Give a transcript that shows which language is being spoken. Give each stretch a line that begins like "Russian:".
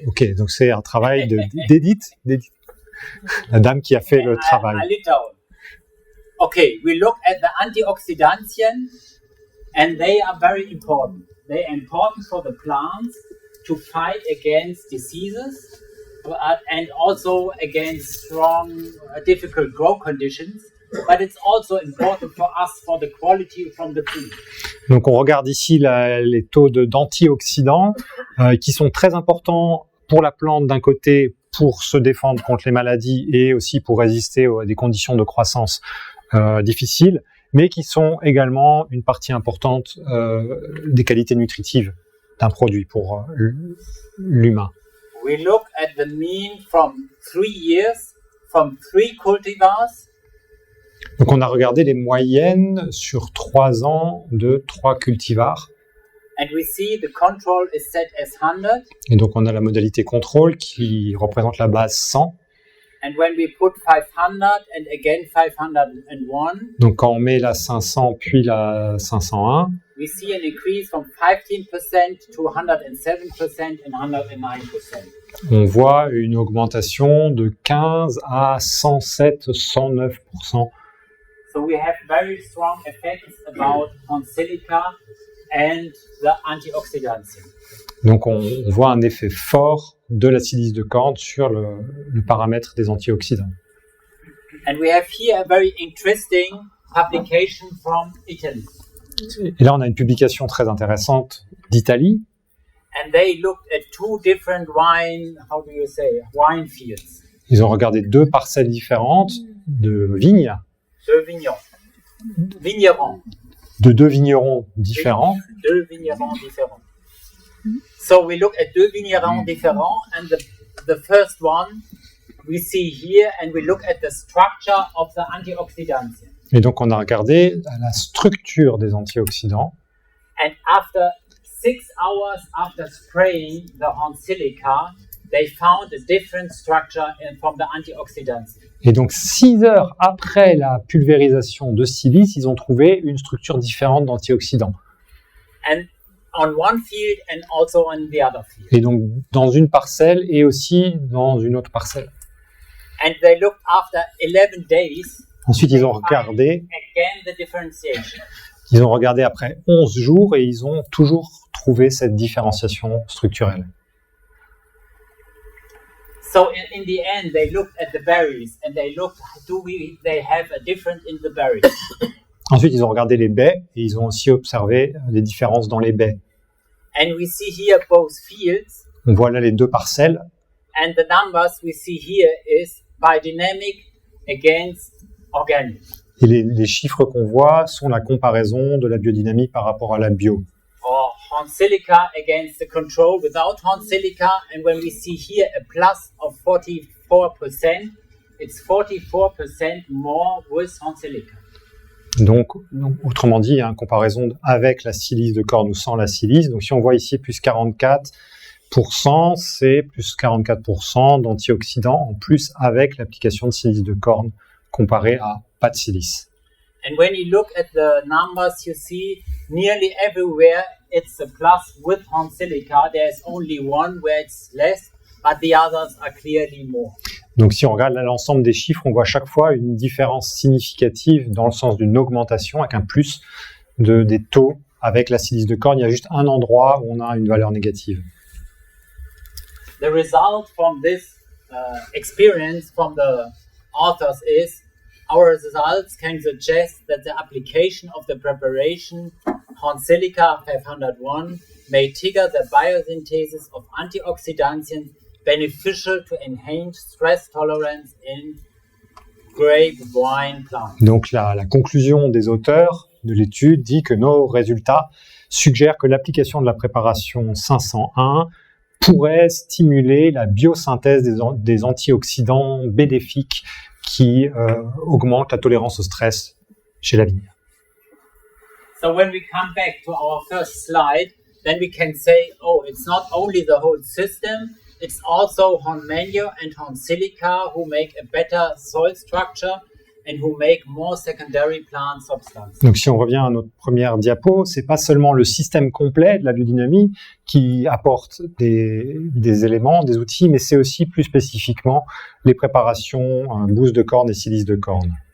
French: Ok, donc c'est un travail d'Edith, la dame qui a fait le travail.
German: Litauen.
English: Okay, we look at the antioxidantien, and they are very important. They are important for the plants to fight against diseases and also against strong, difficult grow conditions. But it's also important for us for the quality from the food.
French: Donc on regarde ici les taux d'antioxydants qui sont très importants pour la plante d'un côté pour se défendre contre les maladies et aussi pour résister à des conditions de croissance difficiles, mais qui sont également une partie importante des qualités nutritives d'un produit pour l'humain.
English: We look at the mean from 3 years, from 3 cultivars.
French: Donc on a regardé les moyennes sur 3 ans de 3 cultivars.
English: And we see the control is set as 100.
French: Et donc on a la modalité contrôle qui représente la base 100.
English: And when we put 500 and again 501,
French: donc quand on met la 500 puis la 501,
English: we see an increase from 15% to 107% and 109%.
French: On voit une augmentation de 15 à 107, 109%.
English: So we have very strong effects about on silica and the antioxidants.
French: Donc on voit un effet fort de la silice de corne sur le paramètre des antioxydants.
English: And we have here a very interesting publication from Italy.
French: Et là, on a une publication très intéressante d'Italie.
English: And they looked at two different wine fields.
French: Ils ont regardé 2 parcelles différentes de vignes, Deux vignerons. de 2 vignerons différents. Deux vignerons différents.
English: So we look at
French: deux vignerons différents,
English: and the first one we see here, and we look at the structure of the antioxidants.
French: Et donc, on a regardé la structure des antioxydants.
English: And after 6 hours after spraying the horn silica, they found a different structure from the antioxidants.
French: Et donc, 6 heures après la pulvérisation de silice, ils ont trouvé une structure différente d'antioxydants.
English: And on one field and also on the other field.
French: Et donc, dans une parcelle et aussi dans une autre parcelle.
English: And they looked after 11 days.
French: Ensuite, ils ont regardé
English: Again the differentiation.
French: après 11 jours et ils ont toujours trouvé cette différenciation structurelle.
English: So in the end, they looked at the berries and they looked, they have a difference in the berries.
French: Ensuite, ils ont regardé les baies et ils ont aussi observé les différences dans les baies.
English: And we see here both fields,
French: On voit là les 2 parcelles.
English: and the numbers we see here is biodynamic against organic.
French: Et les chiffres qu'on voit sont la comparaison de la biodynamie par rapport à la bio.
English: Or horn silica against the control without horn silica. And when we see here a plus of 44%, it's 44% more with horn silica.
French: Donc, autrement dit, il y a une comparaison avec la silice de corne ou sans la silice. Donc, si on voit ici plus 44%, c'est plus 44% d'antioxydants en plus avec l'application de silice de corne comparé à pas de silice.
English: And when you look at the numbers, you see nearly everywhere it's a plus with horn silica. There's only one where it's less, but the others are clearly more.
French: Donc, si on regarde l'ensemble des chiffres, on voit chaque fois une différence significative dans le sens d'une augmentation avec un plus des taux avec la silice de corne. Il y a juste un endroit où on a une valeur négative.
English: The result from this experience from the authors is our results can suggest that the application of the preparation horn silica 501 may trigger the biosynthesis of antioxidants beneficial to enhance stress tolerance in grape wine plants.
French: Donc la conclusion des auteurs de l'étude dit que nos résultats suggèrent que l'application de la préparation 501 pourrait stimuler la biosynthèse des antioxydants bénéfiques qui augmentent la tolérance au stress chez la vigne.
English: So when we come back to our first slide, then we can say, oh, it's not only the whole system, it's also horn manure and horn silica who make a better soil structure and who make more secondary plant substance.
French: Donc si on revient à notre première diapo, c'est pas seulement le système complet de la biodynamie qui apporte des éléments, des outils, mais c'est aussi plus spécifiquement les préparations bouse de corne et silice de corne.